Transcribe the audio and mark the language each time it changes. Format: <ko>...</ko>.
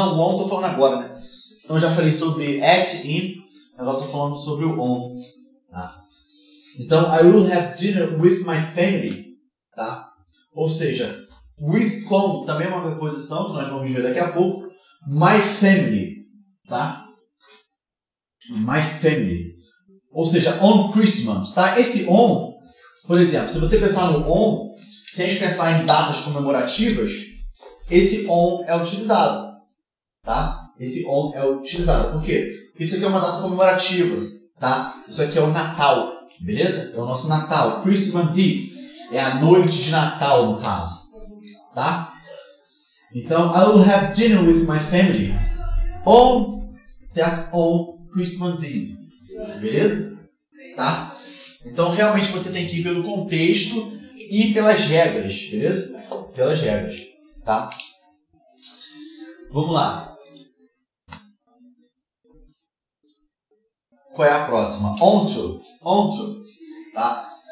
<pt>Não, o on eu tô falando agora, né? Então eu já falei sobre at, in, agora eu tô falando sobre o on. Tá?</pt> <en>Então, I will have dinner with my family.</en> <pt>Tá? Ou seja, with, com, também é uma preposição que nós vamos ver daqui a pouco.</pt> <en>My family. Tá? My family.</en> <pt>Ou seja,</pt> <en>on Christmas,</en> <pt>tá? Esse on, por exemplo, se você pensar no on, se a gente pensar em datas comemorativas, esse on é utilizado, tá? Esse on é utilizado. Por quê? Porque isso aqui é uma data comemorativa, tá? Isso aqui é o Natal, beleza? É o nosso Natal, Christmas Eve. É a noite de Natal, no caso, tá?</pt> <en>Então, I will have dinner with my family on, certo? On Christmas Eve. Beleza? Tá?</en> <pt>Então, realmente, você tem que ir pelo contexto e pelas regras. Beleza? Pelas regras. Tá? Vamos lá. Qual é a próxima? Onto. Onto. Tá?</pt>